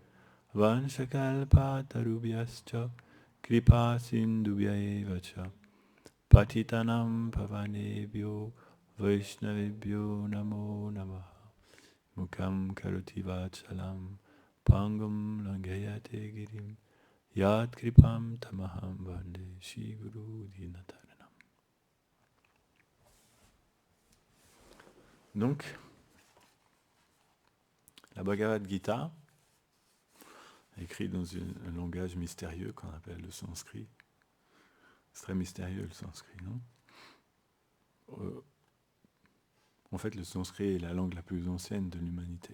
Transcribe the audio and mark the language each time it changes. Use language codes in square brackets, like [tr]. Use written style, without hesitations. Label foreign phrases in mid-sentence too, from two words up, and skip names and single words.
[sa] Vansakalpatarubhyascha Kripa Sindubhyaeva cha Patitanam Pavanebhyo Vaishnavibhyo Namo Namaha Mukam Karoti Vachalam Pangam Langayate Girim Yad Kripam Tamaham Vande Shri Guru Dinataranam. [fr] Donc, la Bhagavad Gita, écrite dans un langage mystérieux qu'on appelle le sanskrit. C'est très mystérieux le sanskrit, non ? En fait, le sanskrit est la langue la plus ancienne de l'humanité.